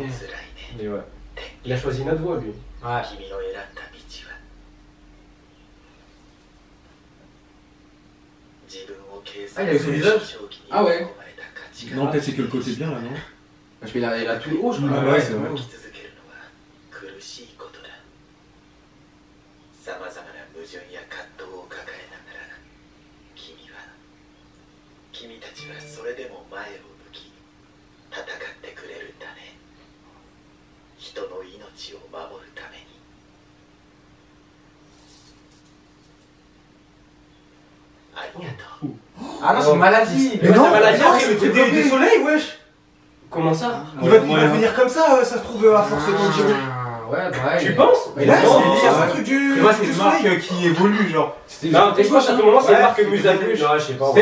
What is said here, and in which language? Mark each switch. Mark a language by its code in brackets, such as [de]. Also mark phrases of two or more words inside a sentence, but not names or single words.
[fr] Mais ouais. Il a choisi notre voix, lui. Ouais. Ah, il avait son visage. Ah ouais. Non, peut-être c'est que le côté bien là, non? Parce qu'il a tout le haut, je crois. Ah ouais, c'est vrai. [ja] さまざまな矛盾や葛藤を抱えながら君たちはそれでも前を向き戦ってくれるんだね人の命を守るためにありがとう [fr] Ah non, c'est une maladie. Mais non, c'est une maladie. non, Après, c'est le le truc truc du soleil, wesh. Comment ça? Il va venir comme ça, ça se trouve, à force de tirer. Ouais, bah ouais. Tu penses? Mais là, Non, c'est non, un truc du c'est une marque soleil. qui évolue, genre. Non, je pense à tout moment, c'est Ouais, marque c'est Musamu. des Non, je sais pas.